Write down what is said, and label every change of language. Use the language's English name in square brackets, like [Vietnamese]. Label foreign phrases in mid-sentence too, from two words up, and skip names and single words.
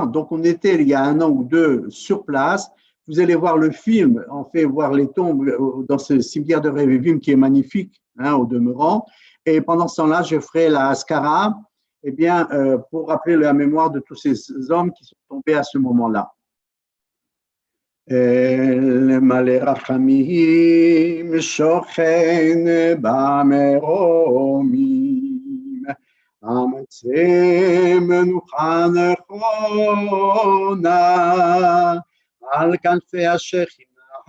[French] Donc, on était il y a 1 an ou 2 sur place. Vous allez voir le film, on fait voir les tombes dans ce cimetière de Révivim qui est magnifique, au demeurant. Et pendant ce temps-là, je ferai la Haskara, eh bien, pour rappeler la mémoire de tous ces hommes qui sont tombés à ce moment-là. [Hebrew] אל מלא רחמים שוכן במרומים, אמצא מנוחה נכונה על כנפי השכינה